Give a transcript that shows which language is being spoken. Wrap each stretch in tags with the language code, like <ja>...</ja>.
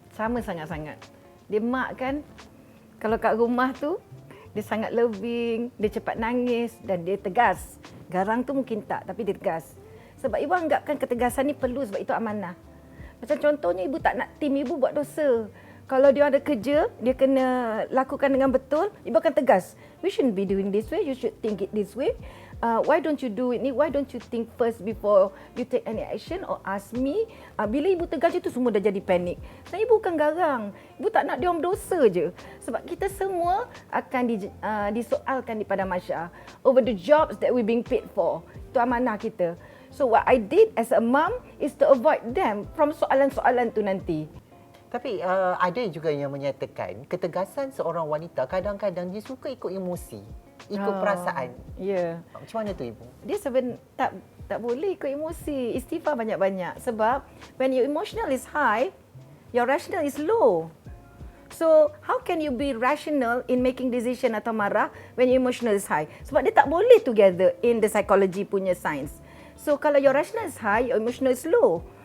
<ms>Sama sangat-sangat. Dia mak kan, kalau kat rumah tu, dia sangat loving, dia cepat nangis dan dia tegas. Garang tu mungkin tak, tapi dia tegas. Sebab ibu anggapkan ketegasan ni perlu sebab itu amanah. Macam contohnya ibu tak nak tim ibu buat dosa. Kalau dia ada kerja, dia kena lakukan dengan betul, ibu akan tegas.</ms> <en>We shouldn't be doing this way, you should think it this way. Why don't you do it ni? Why don't you think first before you take any action or ask me?</en> <ms>Bila ibu tegas itu semua dah jadi panik. Dan ibu bukan garang. Ibu tak nak dia orang berdosa je. Sebab kita semua akan disoalkan di padang mahsyar</ms> <en>over the jobs that we being paid for.</en> <ms>Itu amanah kita.</ms> <en>So what I did as a mum is to avoid them from</en> <ms>soalan-soalan tu nanti. Tapi ada juga yang menyatakan ketegasan seorang wanita kadang-kadang dia suka ikut emosi, ikut perasaan. Ya. Yeah. Macam mana tu Ibu? Dia tak boleh ikut emosi. Istighfar banyak-banyak. Sebab</ms> <en>when your emotional is high, your rational is low. So, how can you be rational in making decision</en> <ms>atau marah</ms> <en>when your emotional is high?</en> <ms>Sebab dia tak boleh</ms> <en>together in the psychology</en> <ms>punya</ms> <en>science. So,</en> <ms>kalau</ms> <en>your rational is high, your emotional is low.</en>